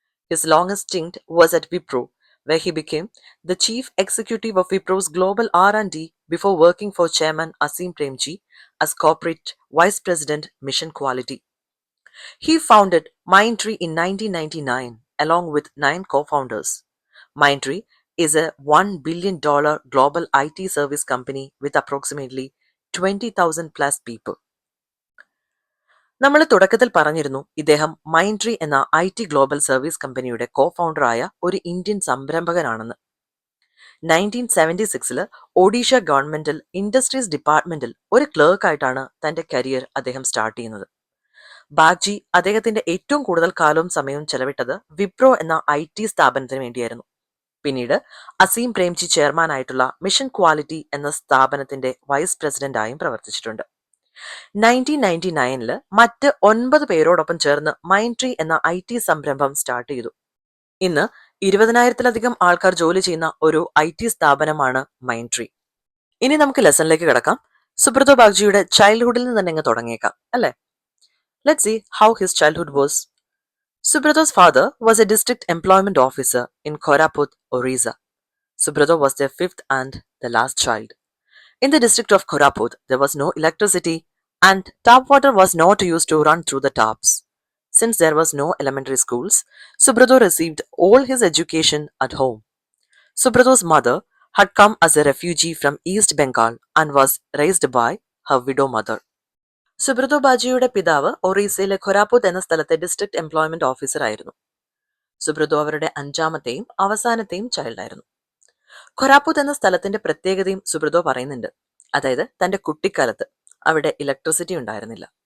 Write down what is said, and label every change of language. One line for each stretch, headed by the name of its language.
English: His longest stint was at Wipro, where he became the chief executive of Wipro's global R&D before working for Chairman Asim Premji as corporate vice president mission quality. He founded Mindtree in 1999 along with 9 co-founders. Mindtree is a $1 billion global IT service company with approximately 20,000 plus people.
Malayalam: നമ്മൾ തുടക്കത്തിൽ പറഞ്ഞിരുന്നു ഇദ്ദേഹം മൈൻട്രി എന്ന IT global service കമ്പനിയുടെ കോ ഫൗണ്ടറായ ഒരു Indian സംരംഭകനാണെന്ന്. 1976 Odisha ഗവൺമെന്റിൽ industries ഡിപ്പാർട്ട്മെന്റിൽ ഒരു ക്ലർക്കായിട്ടാണ് തന്റെ കരിയർ അദ്ദേഹം സ്റ്റാർട്ട് ചെയ്യുന്നത്. ബാഗ്ചി അദ്ദേഹത്തിന്റെ ഏറ്റവും കൂടുതൽ കാലവും സമയവും ചെലവിട്ടത് വിപ്രോ എന്ന IT സ്ഥാപനത്തിന് വേണ്ടിയായിരുന്നു. പിന്നീട് അസീം പ്രേംജി ചെയർമാൻ ആയിട്ടുള്ള മിഷൻ ക്വാളിറ്റി എന്ന സ്ഥാപനത്തിന്റെ വൈസ് പ്രസിഡന്റായും പ്രവർത്തിച്ചിട്ടുണ്ട്. 1999 മറ്റ് 9 പേരോടൊപ്പം ചേർന്ന് മൈൻട്രി എന്ന IT സംരംഭം സ്റ്റാർട്ട് ചെയ്തു. ഇന്ന് 20,000-ലധികം ആൾക്കാർ ജോലി ചെയ്യുന്ന ഒരു IT സ്ഥാപനമാണ് മൈൻട്രി. ഇനി നമുക്ക് ലെസണിലേക്ക് കിടക്കാം. സുബ്രതോ ബാഗ്ചിയുടെ ചൈൽഡ്ഹുഡിൽ നിന്ന് തന്നെ തുടങ്ങിയേക്കാം അല്ലേ?
English: Let's see how his childhood was. Subrato's father was a district employment officer in Koraput, Orissa. Subrato was their 5th and the last child. In the district of Koraput, there was no electricity and tap water was not used to run through the taps. Since there was no elementary schools, Subrato received all his education at home. Subrato's mother had come as a refugee from East Bengal and was raised by her widow mother.
Malayalam: Subroto ബാഗ്ചിയുടെ പിതാവ് ഒറീസയിലെ ഖൊരാപൂത്ത് എന്ന സ്ഥലത്തെ district employment officer ആയിരുന്നു. സുബ്രതോ അവരുടെ 5ാമത്തെയും അവസാനത്തെയും ചൈൽഡായിരുന്നു. ഖൊരാപൂത്ത് എന്ന സ്ഥലത്തിന്റെ പ്രത്യേകതയും സുബ്രതോ പറയുന്നുണ്ട്. അതായത് തന്റെ കുട്ടിക്കാലത്ത് അവിടെ ഇലക്ട്രിസിറ്റി ഉണ്ടായിരുന്നില്ല.